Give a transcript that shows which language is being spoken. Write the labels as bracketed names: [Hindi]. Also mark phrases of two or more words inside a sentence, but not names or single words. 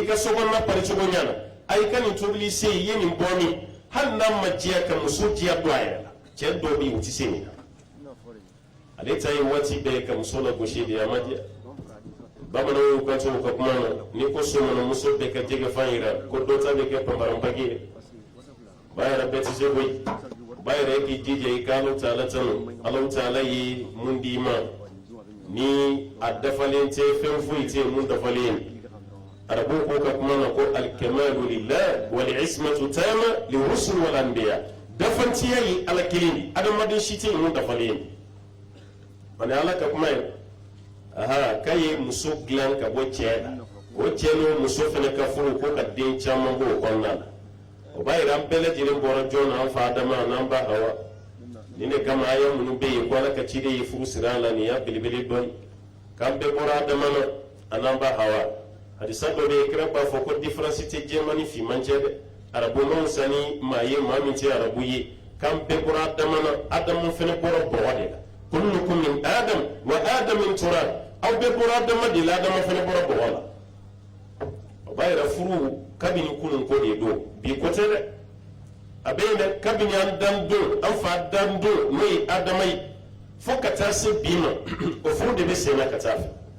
[Bambara] ka sokɔnɔna pari cogo ɲɛ na a i ka nin tobili se i ye nin bɔ min hali n'a ma diya ka muso diya don a yɛrɛ la cɛ dɔ bɛ yen o tɛ se nin na ale ta ye waati bɛɛ ka muso lagosi de a ma diya bamananw y'u kanto u ka kuma na ni ko somɔnɔ muso bɛɛ ka jɛgɛ fan yira ko dɔ ta bɛ kɛ panparanpaki ye ba yɛrɛ bɛɛ tɛ se koyi ba yɛrɛ k'i jija i ka Alahu Taala tanu Alahu Taala ye mun d'i ma ni a dafalen tɛ fɛn foyi tɛ mun dafalen ye arabuw ko ka kuma na ko [Arabic] الكمال لله والعصمة تمام للرسل والأنبياء [Bambara] dafantiya ye ala kelen de adamaden si tɛ mun dafalen ye ani ala ka kuma ye k'a ye muso dilan ka bɔ cɛ la o cɛ n'o muso fana ka furu ko ka den caman bɔ o kɔnɔna la o b'a yira an bɛɛ lajɛlen bɔra jɔn na an fa Adama n'an ba Hawa nin de kama aya minnu bɛ yen ko ala ka ciden ye furu siri an la nin y'a belebele dɔɔni k'an bɛɛ bɔra Adama na a n'an ba Hawa hadisa dɔ bɛ yen kira b'a fɔ ko différence tɛ jɛman ni finman cɛ dɛ arabumanw sanni maa ye maa min tɛ arabu ye k'an bɛɛ bɔra Adama na Adamu fana bɔra bɔgɔ de la [Arabic] كلكم من آدم وآدم من تراب [Bambara] aw bɛɛ bɔra Adama de la Adama fana bɔra bɔgɔ la o b'a yira furu kabini kunun ko de don bi ko tɛ dɛ a bɛ yen dɛ kabini an dan don an fa dan don n'o ye Adama ye fo ka taa se bi ma o furu de bɛ sen na ka taa fɛ